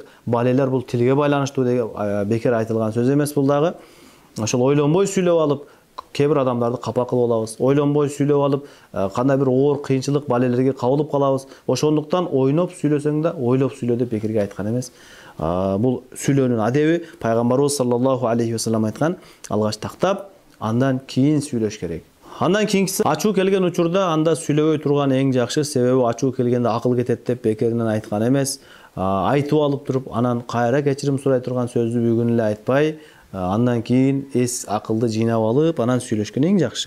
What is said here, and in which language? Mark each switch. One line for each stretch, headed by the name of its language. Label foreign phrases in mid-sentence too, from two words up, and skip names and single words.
Kyrgyz: Балелер бул тилге байланыштуу деген бекер айтылган сөз эмес бул дагы. Ошол ойлонбой сүйлөп алып, кээ бир адамдарды капа кылып алабыз. Ойлонбой сүйлөп алып, кандай бир оор кыйынчылык балелерге кабылып калабыз. Ошондуктан ойноп сүйлөсөң да ойлоп сүйлө деп бекерге айткан эмес. Бул сүйлөөнүн адеби. Пайгамбарыбыз
Arabic: صلى الله عليه وسلم
Kyrgyz: айткан: "Алгач тактап, андан кийин сүйлөш керек". Андан кийинкиси, ачуу келген учурда анда сүйлөбөй турган эң жакшы. Себеби ачуу келгенде акыл кетет деп бекеринен айткан эмес. айтып алып туруп, анан кайра кечирим сурай турган сөздү бүгүн эле айтпай, андан кийин эс акылды жыйнап алып, анан сүйлөшкөн эң жакшы.